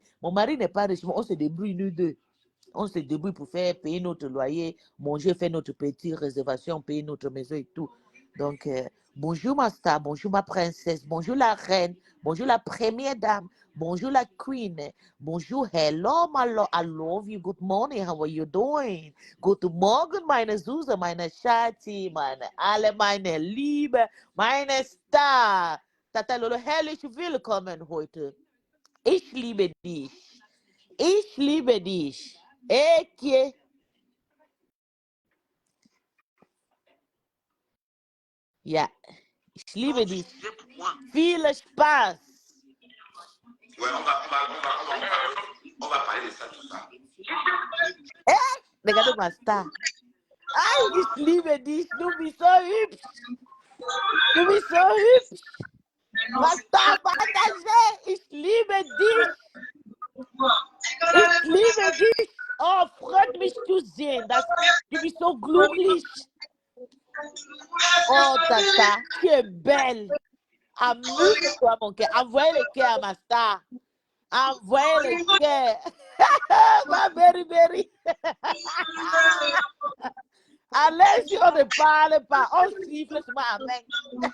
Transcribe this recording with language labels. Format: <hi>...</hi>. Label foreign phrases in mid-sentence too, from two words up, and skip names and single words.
<fr>Mon mari n'est pas riche, on se débrouille nous deux. On se débrouille pour faire payer notre loyer, manger, faire notre petite réservation, payer notre maison et tout. Donc, bonjour ma star, bonjour ma princesse, bonjour la reine, bonjour la première dame, bonjour la queen, bonjour,</fr> <en>hello my love, I love you, good morning, how are you doing?</en> <de>Guten Morgen, meine Süße, meine Schatzi, meine alle, meine Liebe, meine Star. Tata Lolo, herrlich willkommen heute. Ich liebe dich. Ich liebe dich. Eke. Ja, ich liebe dich. Viel Spaß.</de> <fr>Ouais, on va parler de ça tout ça. Regardez ma star.</fr> <de>Ay, ich liebe dich. Du bist so hübsch. Du bist so hübsch.</de> <fr>Ma star, partagez.</fr> <de>Ich liebe dich. Ich liebe dich. Oh, freut mich zu sehen. Du bist so glücklich.</de> <fr>Oh, Tata, tu es belle. Amuse-toi, mon cœur. Envoyez le cœur à ma star. Envoyez le cœur. Ma Berry. Allez, si on ne parle pas, on siffle sur ma main.</fr>